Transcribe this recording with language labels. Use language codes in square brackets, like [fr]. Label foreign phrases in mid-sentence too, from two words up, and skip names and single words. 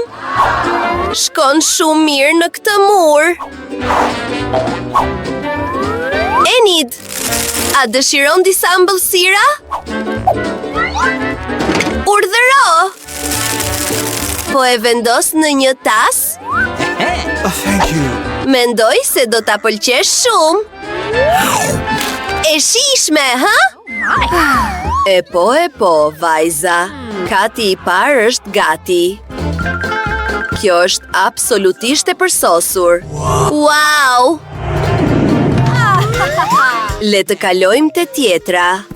[sq] Shkon shumë mirë në këtë mur. Enid, a dëshiron disa ëmbëlsira? Urdhëro! Po e vendos në një tas? [en] Thank you. [sq] Mendoj se do ta pëlqesh shumë. E shishme, ha? E po, vajza. Kati i parë është gati. Kjo është absolutisht e përsosur. Wow! Le të kalojmë te tjetra.